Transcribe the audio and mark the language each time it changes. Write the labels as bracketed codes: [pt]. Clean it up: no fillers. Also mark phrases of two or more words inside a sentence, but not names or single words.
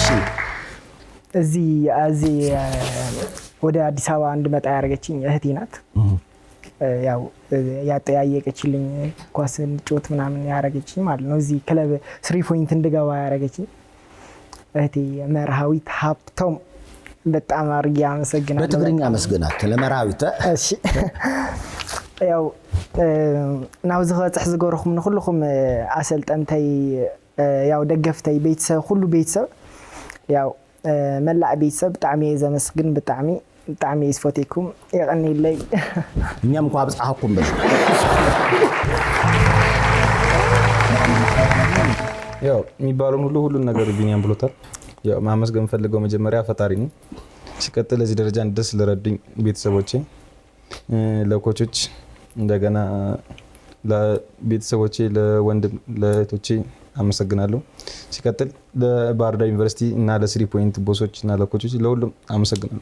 [am] እዚህ ወደ አዲስ አበባ እንድመጣ ያደረገችኝ እህቴ ናት። ያጠያየቀችልኝ ኳስ እንድጮት ምናምን ያደረገችኝ ማለት ነው። እዚህ ክለብ ስሪ ፖይንት እንድገባ ያደረገችኝ እህቴ መርሃዊት ሀብቶም በጣም አድርጌ አመሰግናለሁ። በትግርኛ አመስግናት ለመርሃዊት። [ti] እሺ ናው ዝኸጽሕ ዝገበርኩም ንኩልኩም አሰልጠንተይ ደገፍተይ ቤተሰብ ሁሉ ቤተሰብ መላእ ቤተሰብ ብጣዕሚ ዘመስግን ብጣዕሚ ይስፈቴኩም ይቀኒለይ። [am] እኛም እንኳ አብጻሐኩም በል የሚባለውን ሁሉን ነገር ቢኒያም ብሎታል። ማመስገን ፈልገው መጀመሪያ ፈጣሪ ነው። ሲቀጥል እዚህ ደረጃ እንድደርስ ለረዱኝ ቤተሰቦቼ፣ ለኮቾች፣ እንደገና ለቤተሰቦቼ፣ ለወንድም ለእህቶቼ አመሰግናለሁ። ሲቀጥል ለባህር ዳር ዩኒቨርሲቲ እና ለስሪ ፖይንት ቦሶች እና ለኮቾች ለሁሉም አመሰግናለሁ።